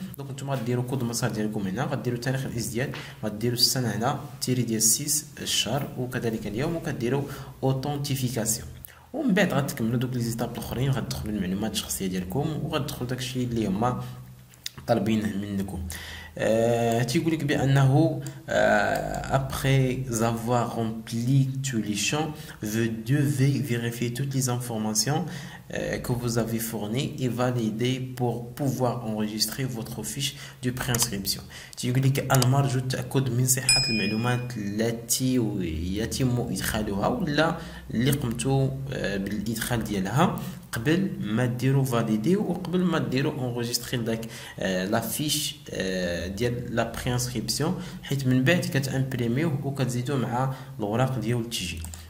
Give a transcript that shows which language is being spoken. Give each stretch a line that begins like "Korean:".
Arabic: دونك نتوما غديروا كود المسار ديالكم هنا، غديروا تاريخ الازدياد، غديروا السنه هنا تيري ديال 6 الشهر وكذلك اليوم، وكديروا اوثنتيفيكاسيون. ومن بعد غتكملوا دوك لي زيتاب الاخرين، غتدخلوا المعلومات الشخصيه ديالكم وغتدخلوا داكشي اللي هما طالبينه منكم. تيقول لك بانه
French: après avoir rempli tous les champs, vous devez vérifier toutes les informations que vous avez fournies et valider pour pouvoir enregistrer votre fiche de préinscription.
Arabic: تيقول لك المرجو التاكد من صحه المعلومات التي يتم ادخالها ولا اللي قمتوا بالادخال ديالها قبل ما ديروا فاليدي وقبل ما ديروا انغوجيستري داك لا فيش ديال لا بري انسكريبسيون، حيت من بعد كتامبريميوه وكتزيدوه مع الوراق ديال التسجيل.